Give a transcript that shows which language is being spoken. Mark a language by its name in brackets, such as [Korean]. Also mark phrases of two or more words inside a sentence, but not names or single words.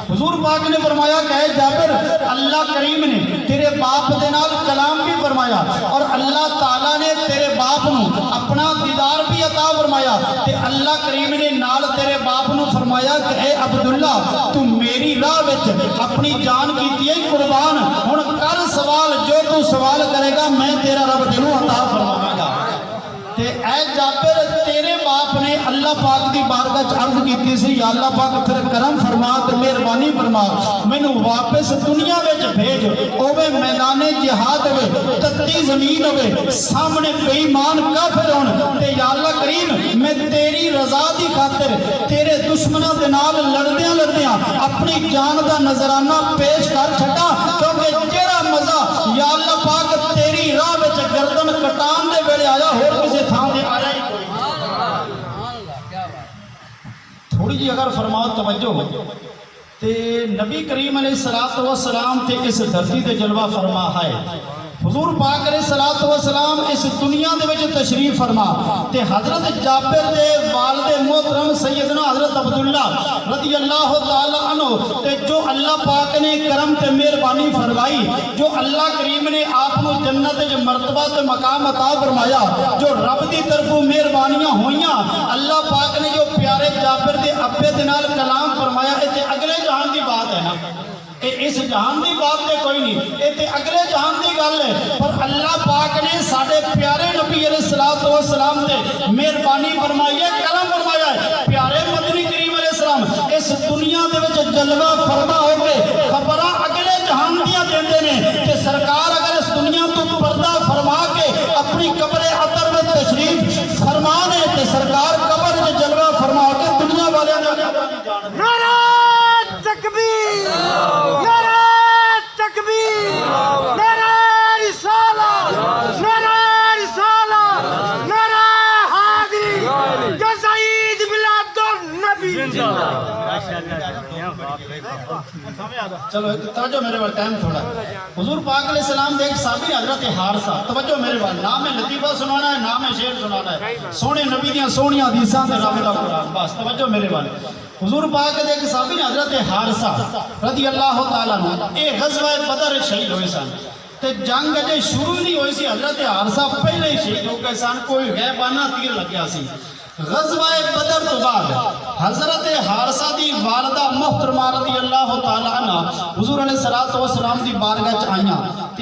[Punjabi] حضور پاک نے فرمایا کہ اے جابر اللہ کریم نے تیرے باپ دے نال کلام بھی فرمایا اور اللہ تعالیٰ نے تیرے باپ نو اپنا دیدار بھی عطا فرمایا تے اللہ کریم نے نال تیرے باپ نو فرمایا کہ اے عبداللہ تو میری راہ وچ اپنی جان کیتی ہے قربان، ہن کر سوال جو تو سوال کرے گا میں تیرا رب تینوں عطا فرماواں گا۔ تے اے جابر تیرے باپ نے اللہ پاک دی بارگاہ عرض کیتی سی یا اللہ پاک پھر کرم فرما تے مہربانی فرما مینوں واپس دنیا وچ بھیج، اوے میدان جہاد ہوے تتی زمین ہوے سامنے بے ایمان کافر ہون تے یا اللہ کریم میں تیری رضا دی خاطر تیرے دشمناں دے نال لڑدیاں اپنی جان دا نذرانہ پیش کر چھڈا کیونکہ جیڑا مزہ یا اللہ پاک تیری راہ وچ گردن کٹان دے ویلے آیا ہور کسے تھان دے آیا ہی کوئی۔ تھوڑی جی اگر فرماؤ توجہ تے نبی کریم [Arabic] علیہ السلام [Punjabi] تے اس دھرتی تے جلوہ فرما ہے۔ حضور پاک [Arabic] علیہ السلام [Punjabi] اس دنیا دے وچ تشریف فرما تے حضرت جابر دے والد محترم سیدنا حضرت عبداللہ [Arabic] رضی اللہ تعالی عنہ [Punjabi] تے جو اللہ پاک نے کرم تے مہربانی فرمائی، جو اللہ کریم نے آپ کو جنت وچ مرتبہ تے مقام عطا فرمایا، جو رب دی طرفوں مہربانیاں ہوئیاں، اللہ پاک نے جو پیارے جابر دے ابے دے نال کلام فرمایا، تے اگلے جہان دی بات ہے نا، اس جہان دی بات تے کوئی نہیں، اے تے اگلے جہان دی گل ہے، پر اللہ پاک نے ساڈے پیارے نبی [Arabic] علیہ السلام [Punjabi] تے مہربانی فرمائی ہے، کرم فرمایا ہے۔ پیارے مدنی کریم [Arabic] علیہ السلام [Punjabi] اس دنیا دے وچ جلوہ فرما ہو کے خبراں اگلے جہان دیاں دیندے نے کہ سرکار اگر اس دنیا تو پردہ فرما کے اپنی قبر عطر میں تشریف فرما دے تے سرکار قبر وچ جلوہ فرما کے دنیا والیاں دے [Urdu] نعرہ تکبیر، نعرہ تکبیر، نعرہ رسالہ، نعرہ رسالہ، نعرہ حاضری یا سعید بلاد النبی۔ [Punjabi] چلو توجہ میرے وال ٹائم تھوڑا ہے۔ حضور پاک [Arabic] علیہ السلام [Punjabi] دے ایک صحابی حضرت حارثہ، توجہ میرے وال، نام ہے لطیفہ سنانا ہے، نام ہے شعر سنانا ہے، سونے نبی دیاں سونیاں حدیثاں تے رب دا قرآن، بس توجہ میرے وال۔ حضور پاک دے ایک صحابی نے حضرت حارثہ [Arabic] رضی اللہ تعالیٰ عنہ [Punjabi] اے غزوہ بدر شہید ہوئے سن تے جنگ اجے شروع نہیں ہوئی سی، حضرت حارثہ پہلے ہی شہید ہو گئے سن، کوئی غیبانہ تیر لگیا سی۔ غزوہ بدر تو بعد حضرت حارثہ دی والدہ محترمہ [Arabic] رضی اللہ تعالیٰ عنہ [Punjabi] حضور [Arabic] علیہ السلام [Punjabi] دی بارگاہ چ آئیاں تے